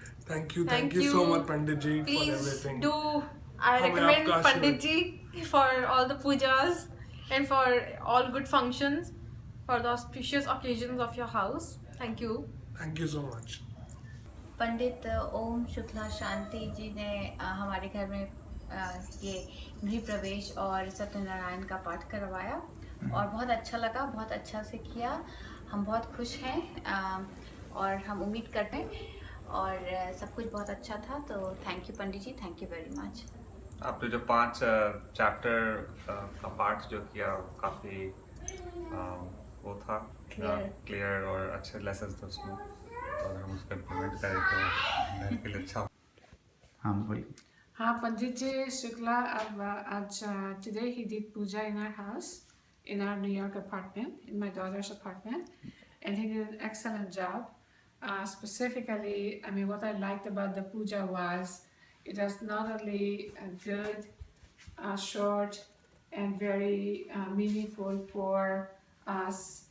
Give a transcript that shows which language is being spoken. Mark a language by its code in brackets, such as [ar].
[en] Thank you so much Pandit ji for everything. I recommend Pandit ji for all the pujas and for all good functions, for the auspicious occasions of your house. Thank you. Thank you so much. [hi] पंडित ओम शुक्ला शांति जी ने हमारे घर में ये गृह प्रवेश और सत्यनारायण का पाठ करवाया, और बहुत अच्छा लगा, बहुत अच्छा से किया। हम बहुत खुश हैं, और हम उम्मीद करते हैं, और सब कुछ बहुत अच्छा था। [en] तो thank you Pandit ji, thank you very much. [hi] आपने जो 5 चैप्टर का पाठ जो किया काफ़ी वो था क्लियर और अच्छे लेसन थे उसमें, तो अगर हम उसको इम्प्लीमेंट करें तो घर के लिए अच्छा। हाँ बोलिए। [en] हाँ, Pandit Ji Shukla, today he did puja in our house, in our New York apartment, in my daughter's apartment, and he did an excellent job. Specifically, I mean, what I liked about the puja was it was not only good, short, and very meaningful for us.